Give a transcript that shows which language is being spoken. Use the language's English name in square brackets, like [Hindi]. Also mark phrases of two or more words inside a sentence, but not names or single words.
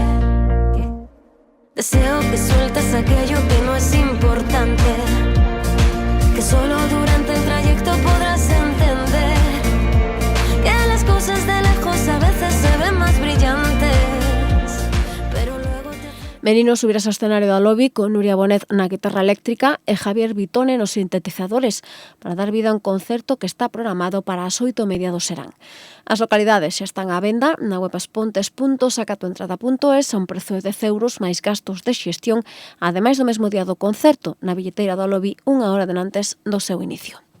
[Spanish] Deseo que sueltes aquello que no es importante, que solo durante el trayecto podrás entender que las cosas de lejos a veces se ven más brillantes, pero luego [Galician] Merino subirás ao escenario da Alobi con Nuria Bonet na guitarra eléctrica e Javier Vitone nos sintetizadores para dar vida a un concerto que está programado para as 8:30 do serán. As localidades xa están á venda na web aspontes.sacatoentrada.es a un prezo de 10 euros máis gastos de xestión, ademais do mesmo día do concerto, na billeteira da Alobi unha hora antes do seu inicio.